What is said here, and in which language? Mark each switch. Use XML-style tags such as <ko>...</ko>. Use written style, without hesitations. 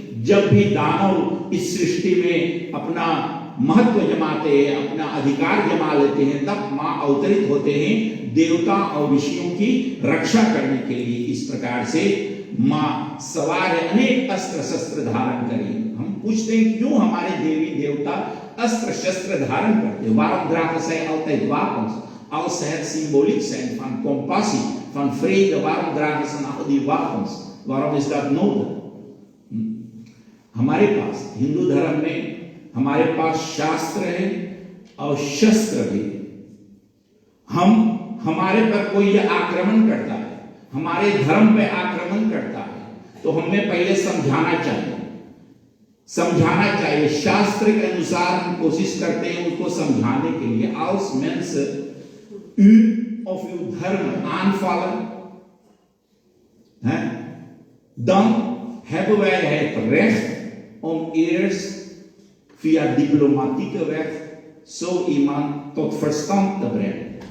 <hi>जब भी दानव इस सृष्टि में अपना महत्व जमाते हैं, अपना अधिकार जमा लेते हैं, तब मां अवतरित होते हैं देवता और ऋषियों की रक्षा करने के लिए। इस प्रकार से मां सवार है, अनेक अस्त्र शस्त्र धारण करें। हम पूछते हैं क्यों हमारे देवी देवता अस्त्र शस्त्र धारण करते हैं?</hi> <nl>Waarom dragen zij altijd wapens? Als ze het symboliek zijn van compassie, van vrede, waarom dragen ze al die wapens? Waarom is dat nodig?</nl> <hi>हमारे पास हिंदू धर्म में हमारे पास शास्त्र है और शस्त्र भी। हमारे पर कोई आक्रमण करता है, हमारे धर्म पे आक्रमण करता है, तो हमें पहले समझाना चाहिए। शास्त्र के अनुसार हम कोशिश करते हैं उसको समझाने के लिए।</hi> <nl>Als mensen u of uw धर्म aanvallen, dan hebben wij het recht om eerst via diplomatieke weg zo iemand tot verstand te brengen.</nl>